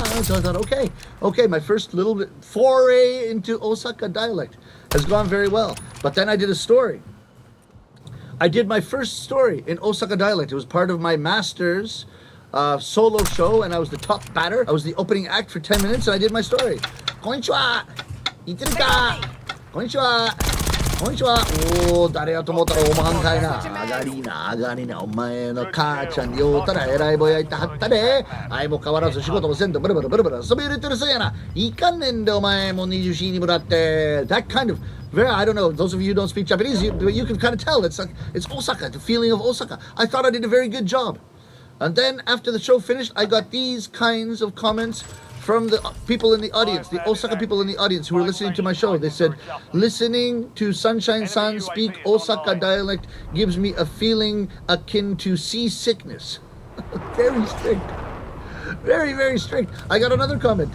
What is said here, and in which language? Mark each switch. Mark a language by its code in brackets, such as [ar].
[en] So I thought, okay, my first little bit foray into Osaka dialect has gone very well. But then I did a story. I did my first story in Osaka dialect. It was part of my master's solo show, and I was the top batter. I was the opening act for 10 minutes, and I did my story. [ja] Konnichiwa! Iteru ka! Konnichiwa! Konnichiwa! Oh, 誰やと思ったらおまんかいな。上がりな、上がりな。お前の母ちゃんに会うたら偉いぼやいてはったで。相も変わらず仕事もせんとブルブルブルブル遊び入れてるせいやな。いかんねんでお前も24にもらって。 [en] That kind of very, I don't know, those of you who don't speak Japanese, you can kind of tell. It's like, it's Osaka, the feeling of Osaka. I thought I did a very good job. And then after the show finished, I got these kinds of comments from the people in the audience, the Osaka people in the audience who were listening to my show. They said, listening to Sunshine-san speak Osaka dialect gives me a feeling akin to seasickness. Very strict. Very, very strict. I got another comment.